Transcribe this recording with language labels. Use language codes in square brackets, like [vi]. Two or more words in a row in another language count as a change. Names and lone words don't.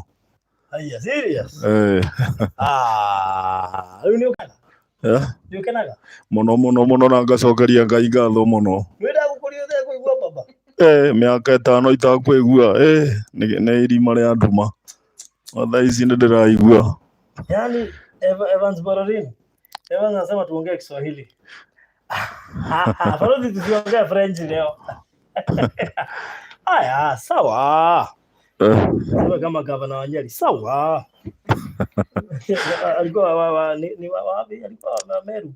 [ki] Aya, serious? Riu ni ukena? Ni ukenaga? Muno na ngacokeria Ngai ngatho muno. Wenda gukuria the kuigua baba? Miaka 5 itakwigua ni irima ria nduma. Tha ici ndiraigua. [sw] Yani Evans Borin. Leo nasema tuongee Kiswahili. Balozi tusiongee French leo. Haya, sawa. Sema kama gavana wa Nyeri, sawa. Alikuwa wapi? Alikuwa Meru.